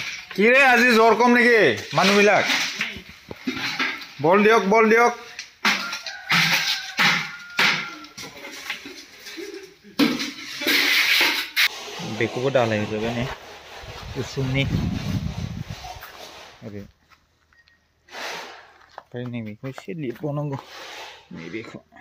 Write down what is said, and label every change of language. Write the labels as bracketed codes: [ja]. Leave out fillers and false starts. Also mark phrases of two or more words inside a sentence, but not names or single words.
[as] কি রে আজি জ্বৰ কম নেকি মানুহবিলাক বল দিয়ক [brx] बेखौबो दालायजोबबाय ने उसुंनि ओरै ओमफ्राय नैबेखौ एसे लिरबावनांगौ नैबेखौ